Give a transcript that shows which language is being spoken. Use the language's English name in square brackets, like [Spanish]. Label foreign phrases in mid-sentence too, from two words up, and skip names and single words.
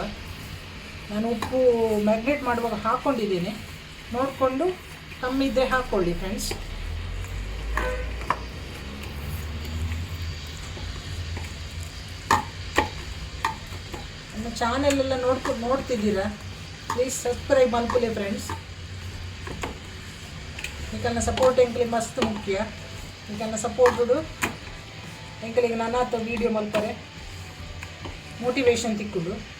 [Kannada] ನಾನು ಉಪ್ಪು ಮ್ಯಾಗ್ನೇಟ್ ಮಾಡುವಾಗ ಹಾಕ್ಕೊಂಡಿದ್ದೇನೆ, ನೋಡಿಕೊಂಡು ಕಮ್ಮಿ ಇದ್ದರೆ ಹಾಕ್ಕೊಳ್ಳಿ ಫ್ರೆಂಡ್ಸ್. ನಮ್ಮ ಚಾನೆಲೆಲ್ಲ ನೋಡ್ತಿದ್ದೀರಾ, [English] please subscribe [Kannada] ಮಾಡ್ಕೊಳ್ಳಿ ಫ್ರೆಂಡ್ಸ್. [Tulu] ನಿಕಲ್ನ ಸಪೋರ್ಟ್ ಎಂಕಲಿಗೆ ಮಸ್ತ್ ಮುಖ್ಯ. ನಿಕಲ್ನ ಸಪೋರ್ಟುಡು ಎಂಕಲಿಗೆ ನಾನಾತ ವೀಡಿಯೋ ಮಲ್ಪರೆ ಮೋಟಿವೇಶನ್ ತಿಕ್ಕುಡು.